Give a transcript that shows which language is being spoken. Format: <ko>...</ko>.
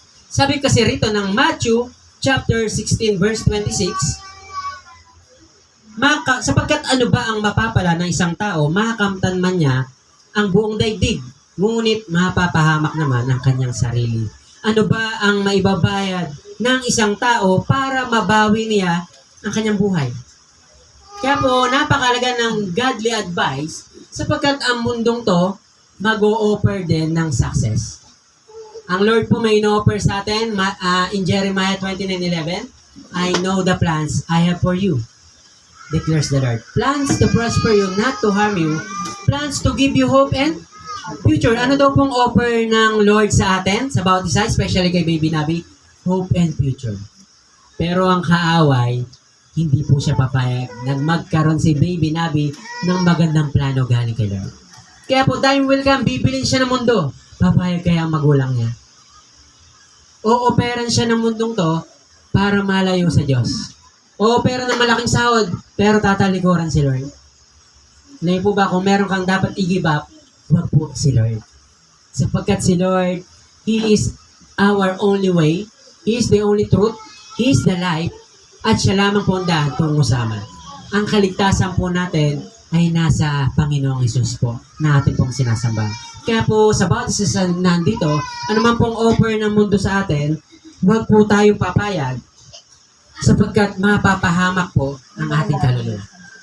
<tl>Sabi kasi rito ng Matthew chapter 16 verse 26, sapagkat ano ba ang mapapala ng isang tao, makakamtan man niya ang buong daigdig, ngunit mapapahamak naman ang kanyang sarili. Ano ba ang maibabayad ng isang tao para mabawi niya ang kanyang buhay? Kaya po, napakalaga ng godly advice sapagkat ang mundong to mag-o-offer din ng success. Ang Lord po may ino-offer sa atin</tl> <en>in Jeremiah 29:11, I know the plans I have for you, declares the Lord. Plans to prosper you, not to harm you. Plans to give you hope and future.</en> <tl>Ano daw pong offer ng Lord sa atin, sa bawat isa, especially kay Baby Nabi?</tl> <en>Hope and future.</en> <tl>Pero ang kaaway, hindi po siya papayag na magkaroon si Baby Nabi ng magandang plano galing kay Lord. Kaya po,</tl> <en>time will come,</en> <tl>bibilin siya ng mundo. Papayag kaya ang magulang niya. O-operan siya ng mundong to para malayo sa Diyos. O-opera ng malaking sahod, pero tatalikuran si Lord. Ngayon po ba, kung meron kang dapat i-give up, huwag po si Lord. Sapagkat si Lord,</tl> <en>He is our only way. He is the only truth. He is the life.</en> <tl>At siya lamang po ang daan tungo sa Ama. Ang kaligtasan po natin ay nasa Panginoong Hesus po na atin pong sinasamba. Kaya po sa bawat isa sa nandito, anuman pong offer ng mundo sa atin, huwag po tayong papayag sapagkat mapapahamak po ang ating kaluluwa.</tl>